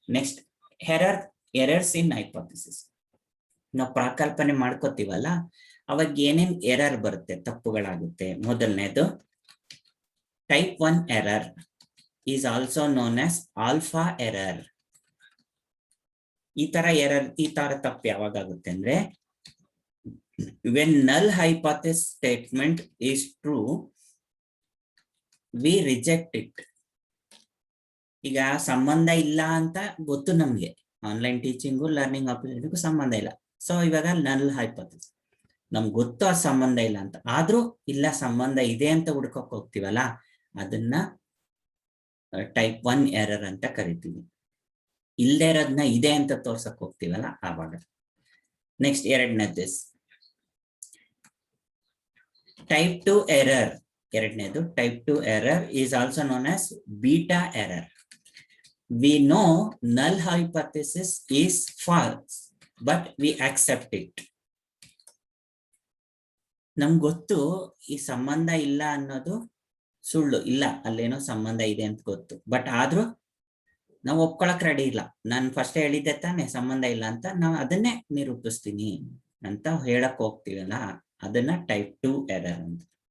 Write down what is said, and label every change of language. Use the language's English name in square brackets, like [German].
[Kannada] Next, [English] Errors in hypothesis. [Kannada] ನಾವು ಪ್ರಾಕಲ್ಪನೆ ಮಾಡ್ಕೋತೀವಲ್ಲ, ಅವಾಗ ಏನೇನ್ ಎರರ್ ಬರುತ್ತೆ, ತಪ್ಪುಗಳಾಗುತ್ತೆ. ಮೊದಲನೇದು [English] Type 1 error is also known as alpha error. [Kannada] ಈ ತರ ತಪ್ಪು ಯಾವಾಗ ಆಗುತ್ತೆ ಅಂದ್ರೆ, [English] when null hypothesis statement is true, we reject it. [Kannada] ಈಗ ಸಂಬಂಧ ಇಲ್ಲ ಅಂತ ಗೊತ್ತು ನಮ್ಗೆ, ಆನ್ಲೈನ್ ಟೀಚಿಂಗು ಲರ್ನಿಂಗ್ ಆಪರ್ಚುನಿಟಿಗೂ ಸಂಬಂಧ ಇಲ್ಲ. ಸೊ ಇವಾಗ ನಲ್ ಹೈಪೋಥಿಸಿಸ್ ನಮ್ಗೆ ಗೊತ್ತು ಆ ಸಂಬಂಧ ಇಲ್ಲ ಅಂತ, ಆದ್ರೂ ಇಲ್ಲ ಸಂಬಂಧ ಇದೆ ಅಂತ ಹುಡ್ಕೋಕ್ ಹೋಗ್ತೀವಲ್ಲ, ಅದನ್ನ ಟೈಪ್ 1 ಎರರ್ ಅಂತ ಕರಿತೀವಿ. ಇಲ್ಲದೆ ಇರೋದನ್ನ ಇದೆ ಅಂತ ತೋರ್ಸಕ್ ಹೋಗ್ತೀವಲ್ಲ ಆವಾಗ. ನೆಕ್ಸ್ಟ್, ಎರಡನೇದು ಟೈಪ್ 2 ಎರರ್. ಎರಡನೇದು [English] Type 2 error is also known as beta error. We know null hypothesis is false, but we accept it. [Kannada] ನಮ್ಗೆ ಗೊತ್ತು ಈ ಸಂಬಂಧ ಇಲ್ಲ ಅನ್ನೋದು ಸುಳ್ಳು, ಇಲ್ಲ ಅಲ್ಲೇನೋ ಸಂಬಂಧ ಇದೆ ಅಂತ ಗೊತ್ತು, ಬಟ್ ಆದ್ರೂ ನಾವು ಒಪ್ಕೊಳಕ್ ರೆಡಿ ಇಲ್ಲ. ನಾನು ಫಸ್ಟ್ ಹೇಳಿದ್ದೆ ತಾನೆ ಸಂಬಂಧ ಇಲ್ಲ ಅಂತ, ನಾವು ಅದನ್ನೇ ನಿರೂಪಿಸ್ತೀನಿ ಅಂತ ಹೇಳಕ್ ಹೋಗ್ತೀವಲ್ಲ, ಅದನ್ನ ಟೈಪ್ 2 ಎರರ್ ಅಂತ.